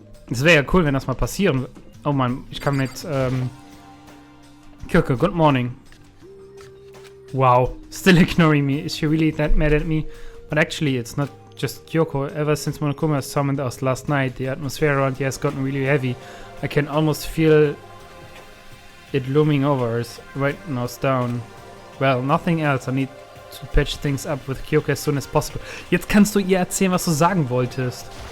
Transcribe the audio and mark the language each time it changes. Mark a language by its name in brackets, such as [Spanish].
[German] Es wäre ja cool, wenn das mal passieren würde. Oh Mann, ich kann nicht, Kyoko, [English] good morning. Wow, still ignoring me. Is she really that mad at me? But actually, it's not just Kyoko. Ever since Monokuma summoned us last night, the atmosphere around here has gotten really heavy. I can almost feel it looming over us. Right now it's down. Well, nothing else. I need to patch things up with Kyoko as soon as possible. [German] Jetzt kannst du ihr erzählen, was du sagen wolltest.